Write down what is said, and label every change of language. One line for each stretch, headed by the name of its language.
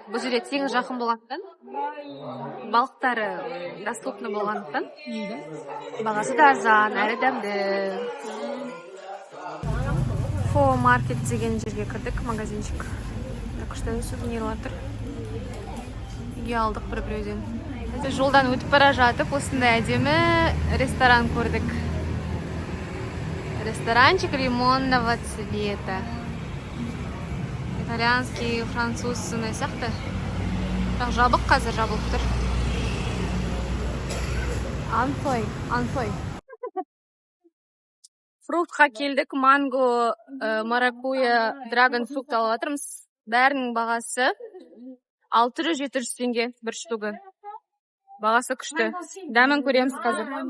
Kazakh: Бұл жерде теңіз жақын болғандықтан, балықтары доступны болғандықтан, бағасы да арзан, әрі дәмді. Фо маркет деген жерге кірдік, магазинчик. Күшті сувенирлар тұр. Үйге алдық бір-біреуден. Жолдан өтіп бара жатып, осындай әдемі ресторан көрдік.
Russian: Ресторанчик лимонного цвета.
Kazakh: Итальянский, француз сияқты. Бірақ жабық, қазір жабылып тұр. Анфой. Фруктқа келдік. Манго, маракуя, драгон фрукт алып жатырмыз. Бәрінің бағасы 600-700 теңге бір штугы. Бағасы күшті. Дәмін көреміз қазір.